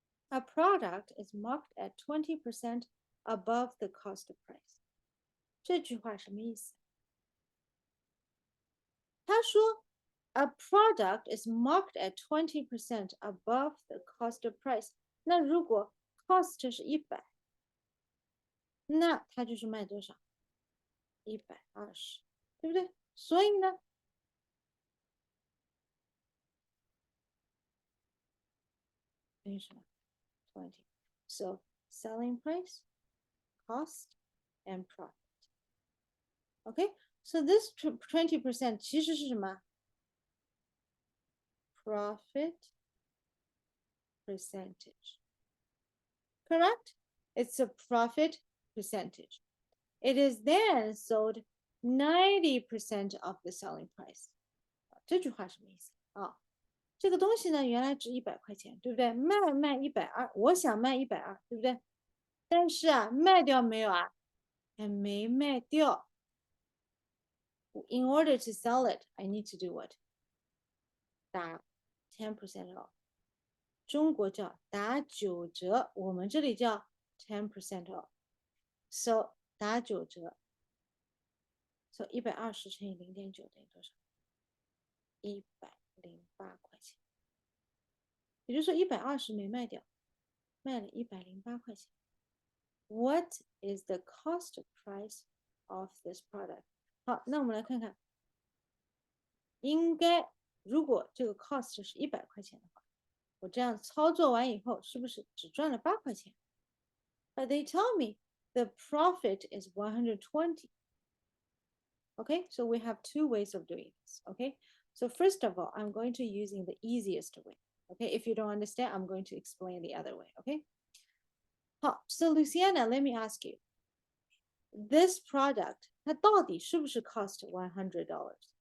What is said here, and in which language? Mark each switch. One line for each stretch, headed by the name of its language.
English: A product is marked at 20% above the cost of price.
Chinese: 这句话什么意思？他说
English: a product is marked at 20% above the cost of price.
Chinese: 那如果 cost 是100，那它就是卖多少？120，对不对？所以呢，等于什么？20.
English: So selling price, cost, and profit. Okay, so this 20%
Chinese: 其实是什么？
English: Profit percentage. Correct? It's a profit percentage. It is then sold 90% of the selling price.
Chinese: 这句话什么意思啊？这个东西呢，原来值100块钱，对不对？卖120，我想卖120，对不对？但是啊，卖掉没有啊？还没卖掉。
English: In order to sell it, I need to do what?
Chinese: 打10% off. 中国叫打9折，我们这里叫10% off. So 打9折。 So 120乘以0.9等于多少？108块钱。也就是说120没卖掉，卖了108块钱。
English: What is the cost price of this product？
Chinese: 好，那我们来看看，应该如果这个 cost 是100块钱的话，我这样操作完以后，是不是只赚了8块钱？
English: But they tell me the profit is 120. Okay, so we have two ways of doing this. Okay, so first of all, I'm going to using the easiest way. Okay, if you don't understand, I'm going to explain the other way. Okay. So Luciana, let me ask you, this product
Chinese: 它到底是不是
English: cost $100?